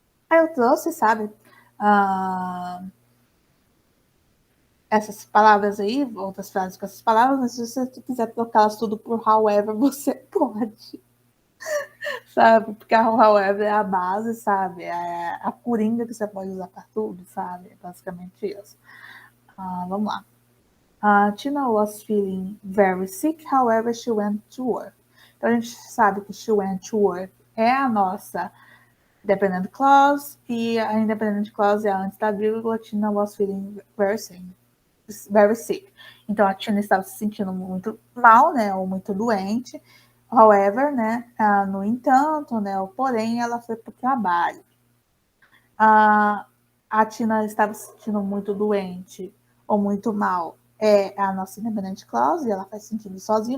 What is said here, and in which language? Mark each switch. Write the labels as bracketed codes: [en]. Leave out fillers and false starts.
[pt] Eu trouxe, sabe, essas palavras aí, outras frases com essas palavras, mas se você quiser trocá-las tudo por however, você pode. Sabe? Porque a however é a base, sabe? É a coringa que você pode usar para tudo, sabe? É basicamente isso. Vamos lá. [en] Tina was feeling very sick, however, she went to work. [pt] Então, a gente sabe que [en] she went to work [pt] é a nossa dependent clause, e a independent clause é antes da vírgula. [en] Tina was feeling very sick. [pt] Então, a Tina estava se sentindo muito mal, né, ou muito doente. However, né, no entanto, né, ou porém, ela foi para o trabalho. A Tina estava se sentindo muito doente ou muito mal, é a nossa independent clause, e ela faz sentido sozinha.